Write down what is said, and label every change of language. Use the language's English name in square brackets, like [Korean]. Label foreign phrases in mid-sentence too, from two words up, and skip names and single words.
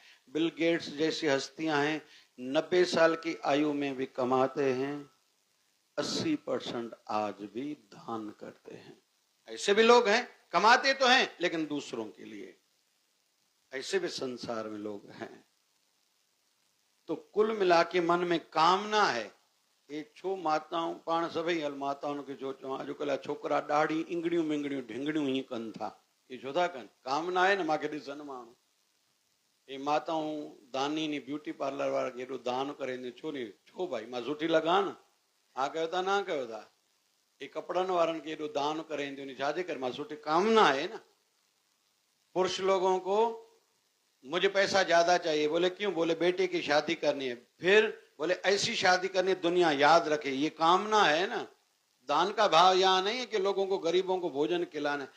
[Hindi] बिल गेट्स जैसी हस्तियां हैं, 90 साल की आयु में भी कमाते हैं, 80% आज भी दान करते हैं। ऐसे भी लोग हैं, कमाते तो हैं लेकिन दूसरों के लिए। ऐसे भी संसार में लोग हैं। तो कुल मिला के मन में कामना है। [Sindhi] ये छो माताओं पाण सभई हल माताओं के जो चो अॼुकल्ह छोकरा ॾाढी इंगड़ियूं मिंगड़ियूं ढिंगड़ियूं ही कनि था। ये छो था कनि? कामना आहे न, मूंखे ॾिसनि माण्हू। ये माताऊं दानी नी [English] beauty parlour [Sindhi] वारा खे एॾो दान करे छो नी? छो भाई मां सुठी लॻा न? हा कयो था, ना कयो था? ये कपड़न वारन के एॾो दान करे छाजे करे? मां सुठी कामना है ना। [Hindi] पुरुष लोगों को मुझे पैसा ज्यादा चाहिए, बोले क्यों? बोले बेटे की शादी करनी है, फिर बोले ऐसी शादी करनी दुनिया याद रखे। ये कामना है ना। दान का भाव यहाँ नहीं है कि लोगों को, गरीबों को भोजन खिलाना है।